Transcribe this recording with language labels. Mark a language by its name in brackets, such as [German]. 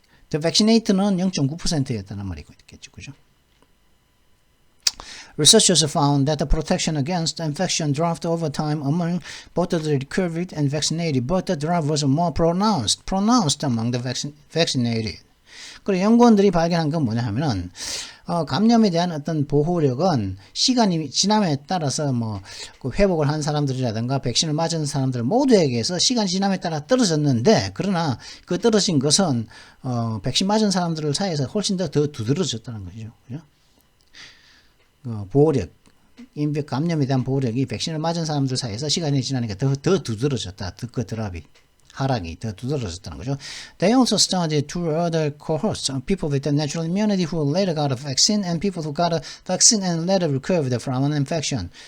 [Korean] The vaccinate는 0.9%였다는 말이 있겠죠, 그죠? [English] Researchers found that the protection against infection dropped over time among both the recovered and vaccinated, but the drop was more pronounced among the vaccinated. [Korean] 그리고 연구원들이 발견한 건 뭐냐 하면은 감염에 대한 어떤 보호력은 시간이 지남에 따라서 그 회복을 한 사람들이라든가 백신을 맞은 사람들 모두에게서 시간이 지남에 따라 떨어졌는데, 그러나 그 떨어진 것은 백신 맞은 사람들 사이에서 훨씬 더 두드러졌다는 거죠. 그죠? 보호력, 감염에 대한 보호력이 백신을 맞은 사람들 사이에서 시간이 지나니까 더 두드러졌다. 그 드랍이, 하락이 더 두드러졌다는 거죠. [English] They also studied two other cohorts, people with a natural immunity who later got a vaccine and people who got a vaccine and later recovered from an infection.